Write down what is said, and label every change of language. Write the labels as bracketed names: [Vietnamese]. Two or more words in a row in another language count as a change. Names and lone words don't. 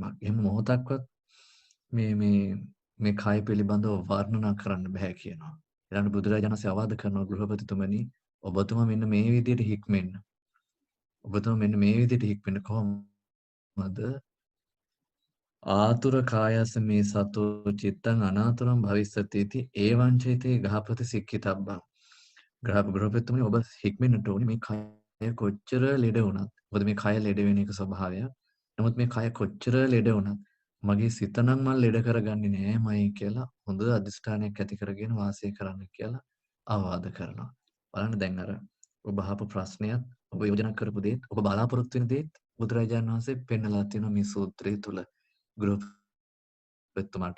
[Sinhala] එහෙම මොහොතක්වත් මේ කය පිළිබඳව වර්ණනා කරන්න බෑ කියනවා. ඊළඟ බුදුරජාණන් වහන්සේ අවවාද කරනවා ගෘහපතිතුමනි ඔබතුමා මෙන්න මේ විදිහට හික්මෙන්න. ඔබතුමා මෙන්න මේ විදිහට හික්මෙන්න කොහොමද? [Pali] ආතුර කායස මේ සතෝ චිත්තං අනාතුරං භවිස්සති इति එවං චේතේ ගහපති සික්ඛිතබ්බං. [Sinhala] ගෘහපතිතුමනි ඔබ හික්මෙන්නට ඕනේ මේ කය කොච්චර ලෙඩ වුණත්. මොකද මේ කය ලෙඩ වෙන එක ස්වභාවයක්. නමුත් මේ කය කොච්චර ලෙඩ වුණත් මගේ සිත නම් මම ලෙඩ කරගන්නේ නෑමයි කියලා හොඳ අදිෂ්ඨානයක් ඇති කරගෙන වාසය කරන්න කියලා අවවාද කරනවා. බලන්න දැන් අර ඔබ අහපු ප්‍රශ්නයත් ඔබ යෝජනා කරපු දේත් ඔබ බලාපොරොත්තු වෙන දේත් බුදුරජාණන් වහන්සේ පෙන්නලා තියෙනවා මේ සූත්‍රය තුල ගෘහපතිතුමාට.